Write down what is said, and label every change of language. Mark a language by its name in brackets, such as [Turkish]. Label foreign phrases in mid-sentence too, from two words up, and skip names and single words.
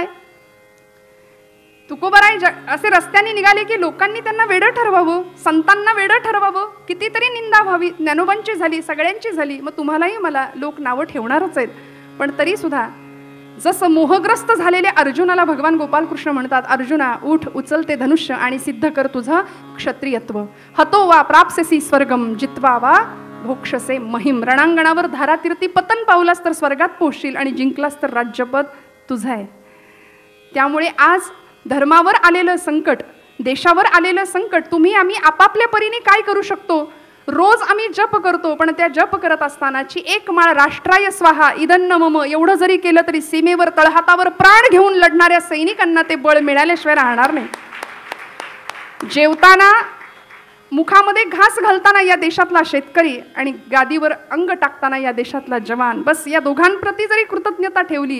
[Marathi] तुकोबाराय असे रस्त्याने निघाले की लोकांनी त्यांना वेडं ठरवावं, संतांना वेडं ठरवावं, कितीतरी निंदा व्हावी. ज्ञानोबांची झाली, सगळ्यांची झाली. मग तुम्हालाही मला लोक नावं ठेवणारच आहेत. पण तरी सुद्धा जसं मोहग्रस्त झालेल्या अर्जुनाला भगवान गोपालकृष्ण म्हणतात, अर्जुना उठ, उचल ते धनुष्य आणि सिद्ध कर तुझं क्षत्रियत्व. [Sanskrit] हतो वा प्राप्सेसी स्वर्गम जित्वा वा भोक्षसे महिम. [Marathi] रणांगणावर धारातीर्थी पतन पावलास तर स्वर्गात पोहोचशील आणि जिंकलास तर राज्यपद तुझं आहे. त्यामुळे आज धर्मावर आलेलं संकट, देशावर आलेलं संकट, तुम्ही आम्ही आपापल्या परीने काय करू शकतो? रोज आम्ही जप करतो, पण त्या जप करत असतानाची एक माळ [Sanskrit] राष्ट्राय स्वाहा इदन्न मम [Marathi] एवढं जरी केलं तरी सीमेवर तळहातावर प्राण घेऊन लढणाऱ्या सैनिकांना ते बळ मिळाल्याशिवाय राहणार नाही. जेवताना मुखामध्ये घास घालताना या देशातला शेतकरी आणि गादीवर अंग टाकताना या देशातला जवान, बस या दोघांप्रती जरी कृतज्ञता ठेवली.